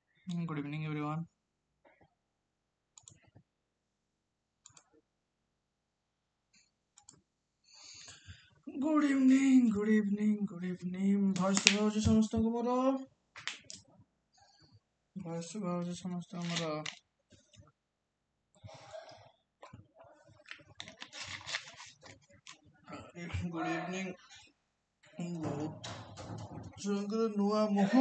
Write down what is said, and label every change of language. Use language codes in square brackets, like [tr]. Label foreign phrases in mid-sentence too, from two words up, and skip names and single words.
[en] Good evening, everyone. Good evening, good evening, good evening. [or] ଭଏସ୍ ଶୁଭା ହଉଛି ସମସ୍ତଙ୍କୁ ମୋର? ଭଏସ୍ ଶୁଭା ହଉଛି ସମସ୍ତଙ୍କୁ ମୋର? [en] good evening. [or] ବହୁତ ଛୁଆଙ୍କର ନୂଆ ମୁହଁ।